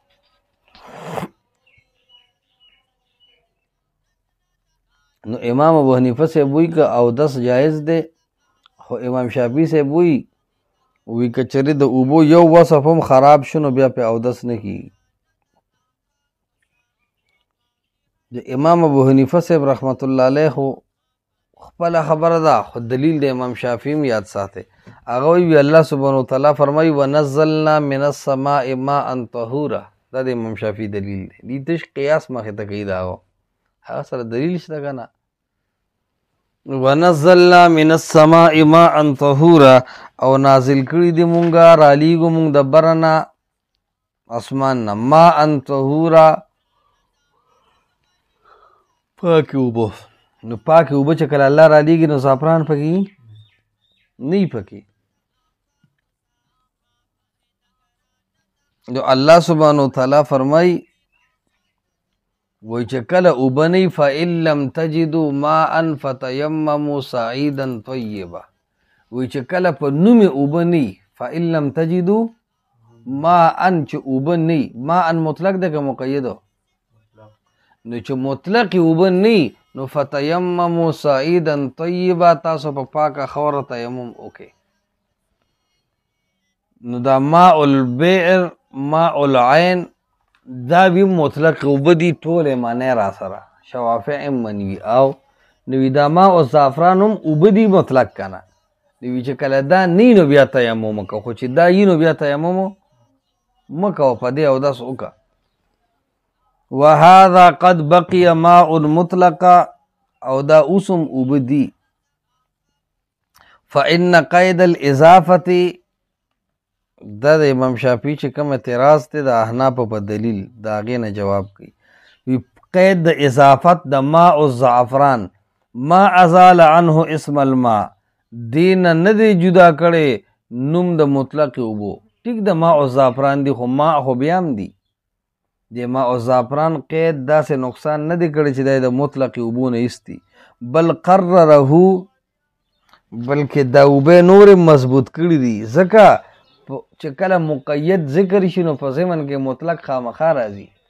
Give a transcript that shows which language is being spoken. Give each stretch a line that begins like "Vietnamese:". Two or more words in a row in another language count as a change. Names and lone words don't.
Pashto: نو امام ابو حنیفه صاحب وایي که اودس جایز دی خو امام شافعي صاحب وایي که چېرې د اوبو یو وصف هم خراب شو نو بیا پې اودس نه کیږي د امام ابو حنیفه صاحب
Arabic: رحمت الله علیه
Pashto: خو خپله خبره ده خو دلیل د امام شافعي هم یاد ساتئ هغه وایي الله
Arabic: سبحانه وتعالی
Pashto: فرمایي
Arabic: ونزلنا من السماء ماء طهورا
Pashto: دا د امام شافعي دلیل دی دې تش قیاس مخې ته کوي د هغه سره دلیل شته که نه
Arabic: ونزلنا من السماء ماء طهورا
Pashto: او نازل کړي دي مونږه رالیږو مونږ د بره نه اسمان نه
Arabic: ماء طهورا
Pashto: پاکې اوبه نو پاکې اوبه چې کله الله رالیږي نو زعفران پکې نه وي پکې نو الله
Arabic: سبحانه وتعالی
Pashto: فرمایي وای چې کله اوبه نه وي
Arabic: فإن لم تجدوا ماء فتیمموا صعیدا طیبا
Pashto: وای چې کله په نومې اوبه نه وي
Arabic: فإن لم تجدوا ماء
Pashto: چې اوبه نه وي ماء مطلق ده که مقید نو چې مطلق اوبه نه وي نو
Arabic: فتیمموا صعیدا طیبا
Pashto: تاسو په پاکه خاوره تیمم وکړئ نو دا
Arabic: ماء البئر ماء العین
Pashto: دا بی مطلق اوبه دي ټولې معنی را سره شوافع هم منوي او نوي دا ماء او زعفران هم اوبه دي مطلق کنه نوي چې کله دا نه نو بیا تیمم وکړه خو چې دا یي نو بیا تیمم مه کوه په دې اودس وکړه
Arabic: وهذا قد بقي ماء مطلقا
Pashto: او دا اوسم اوبه دي
Arabic: فإن قید الاضافه
Pashto: دا د امام شافعي چې کوم اعتراض دی د احنافو په دلیل د هغې نه جواب کوي وی قید د اضافت د
Arabic: ماء الزعفران ما ازال عنه اسم الماء
Pashto: دې نه نه دی جدا کړی نوم د مطلق اوبو ټیک د
Arabic: ماء الزعفران
Pashto: دی خو ماء خو بیا هم دی د
Arabic: ماء الزعفران
Pashto: قید داسې نقصان نه دی کړی چې دی د مطلق اوبو نه ایستی بل قرره بلکې دا اوبه نورې مضبوط کړي دي ځکه چې کله مقید ذکر شي نو په ضمن کې مطلق خامخا راځي